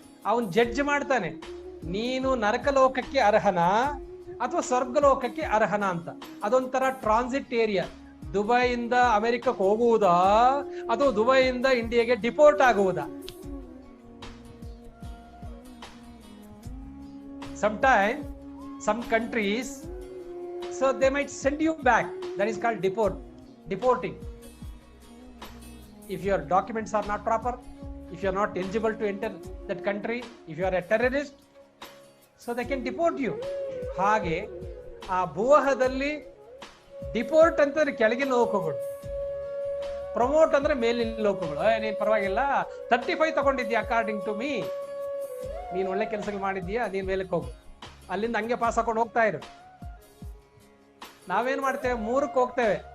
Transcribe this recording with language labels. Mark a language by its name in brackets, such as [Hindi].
[Kannada] ಅವನ್ ಜಡ್ಜ್ ಮಾಡ್ತಾನೆ, ನೀನು ನರಕ ಲೋಕಕ್ಕೆ ಅರ್ಹನಾ ಅಥವಾ ಸ್ವರ್ಗ ಲೋಕಕ್ಕೆ ಅರ್ಹನಾ ಅಂತ. ಅದೊಂಥರ ಟ್ರಾನ್ಸಿಟ್ ಏರಿಯಾ. ದುಬೈಯಿಂದ ಅಮೆರಿಕಕ್ಕೆ ಹೋಗುವುದಾ ಅಥವಾ ದುಬೈಯಿಂದ ಇಂಡಿಯಾಗೆ deport ಆಗುವುದಾ? [English] Sometime some countries, so they might send you back. That is called deporting. If your documents are not proper, if you are not eligible to enter that country, if you are a terrorist, so they can deport you. [Kannada] ಹಾಗೆ ಆ ಭುವಹದಲ್ಲಿ deport ಅಂತಂದ್ರೆ ಕೆಳಗಿನ ಲೋಕಗಳು, promote ಅಂದ್ರೆ ಮೇಲಿನ ಲೋಕಗಳು. ನೀನ್ ಪರವಾಗಿಲ್ಲ 35 ತಗೊಂಡಿದ್ಯಾ [English] according to me, [Kannada] ನೀನ್ ಒಳ್ಳೆ ಕೆಲಸಗಳು ಮಾಡಿದ್ಯಾ, ನೀನ್ ಮೇಲಕ್ಕೆ ಹೋಗು. ಅಲ್ಲಿಂದ ಹಂಗೆ ಪಾಸ್ ಹಾಕೊಂಡು ಹೋಗ್ತಾ ಇರು. ನಾವೇನ್ ಮಾಡ್ತೇವೆ, 3ಕ್ಕೆ ಹೋಗ್ತೇವೆ.